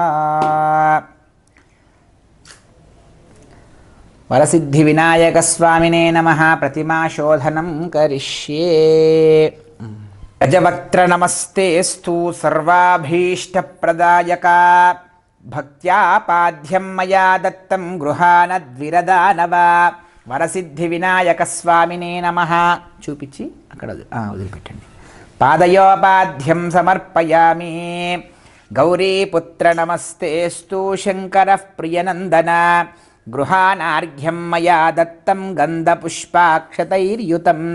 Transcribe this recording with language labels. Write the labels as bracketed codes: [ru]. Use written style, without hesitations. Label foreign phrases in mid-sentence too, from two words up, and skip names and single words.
[sa] ವರಸಿದ್ಧಿವಿನಾಯಕಸ್ವಾಮಿನೇ ನಮಃ. ಪ್ರತಿಮಾಶೋಧನಂ ಕರಿಷ್ಯೇ. ಗಜವಕ್ತ್ರ ನಮಸ್ತೇಸ್ತು ಸರ್ವಾಭೀಷ್ಟಪ್ರದಾಯಕ. ಭಕ್ತ್ಯಾ ಪಾದ್ಯಂ ಮಯಾ ದತ್ತಂ ಗೃಹಾನದ್ವಿರದಾನವ. వరసిద్ధి వినాయక స్వామినే నమః. [te] చూపించి అక్కడ వదిలిపెట్టండి. [sa] పాదయోపాధ్యం సమర్పయామి. గౌరీపుత్ర నమస్తేస్తు శంకరః ప్రియనందన. గృహానార్ఘ్యం మయా దత్తం గంధపుష్పాక్షతైర్యుతం.